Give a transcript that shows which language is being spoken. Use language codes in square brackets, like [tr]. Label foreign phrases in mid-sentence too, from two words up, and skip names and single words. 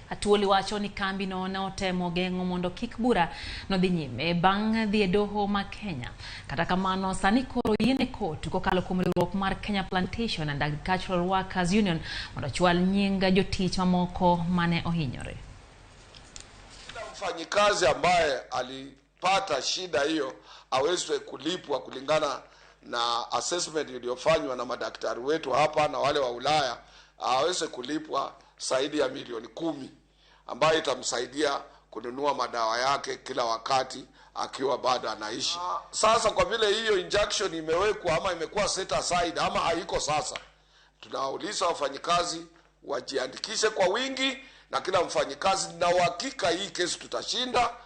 [luo] Atwoli wacho ni kambino ne otemo geng'o mondo kik bura no dhi nyime bang' dhi e doho ma Kenya. Kata kamano sani koro yiene kotu kokalo kuom riwruok mar Kenya Plantation and Agricultural Workers Union mondo chwal nying jotich mamoko mane ohinyore. [sw] Mfanyikazi ambaye alipata shida hiyo awezwe kulipwa kulingana na assessment iliyofanywa na madaktari wetu hapa na wale wa Ulaya, aweze kulipwa zaidi ya milioni 10 ambayo itamsaidia kununua madawa yake kila wakati akiwa bado anaishi. Sasa kwa vile hiyo injection imewekwa ama imekuwa [en] set aside [sw] ama haiko sasa, tunawauliza wafanyikazi wajiandikishe kwa wingi na kila mfanyikazi, na uhakika hii kesi tutashinda.